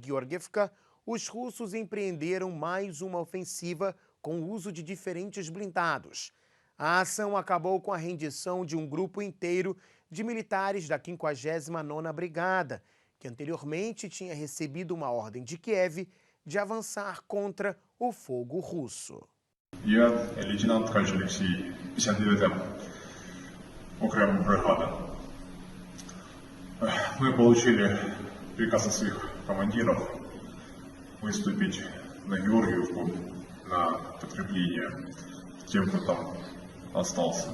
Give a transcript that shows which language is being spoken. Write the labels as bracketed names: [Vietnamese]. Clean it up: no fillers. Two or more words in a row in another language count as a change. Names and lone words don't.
[Portuguese] Em Georgievka, os russos empreenderam mais uma ofensiva com o uso de diferentes blindados. A ação acabou com a rendição de um grupo inteiro de militares da 59ª Brigada, que anteriormente tinha recebido uma ordem de Kiev de avançar contra o fogo russo. [Russian] Я лейтенант Ткач Алексей, 59-я окрemая бригада. Мы получили приказ от своих командиров выступить на Георгиевку на подкрепление тем, кто там остался.